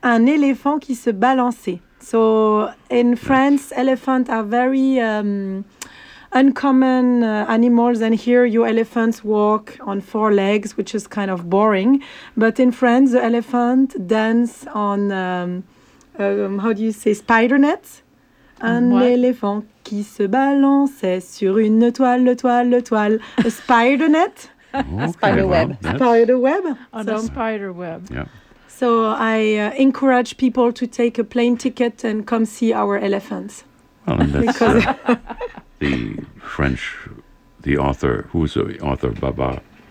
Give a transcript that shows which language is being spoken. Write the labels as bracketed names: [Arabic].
[French] Un éléphant qui se balançait. [English] So in France, elephants are very uncommon animals. And here your elephants walk on four legs, which is kind of boring. But in France, the elephant dance on, how do you say, spider nets? [French] Un éléphant qui se balançait sur une toile, [English] a spider net. Okay, spider web. On a spider web. Yeah. So I encourage people to take a plane ticket and come see our elephants. Well, and that's the French, the author, who's the author, Babar.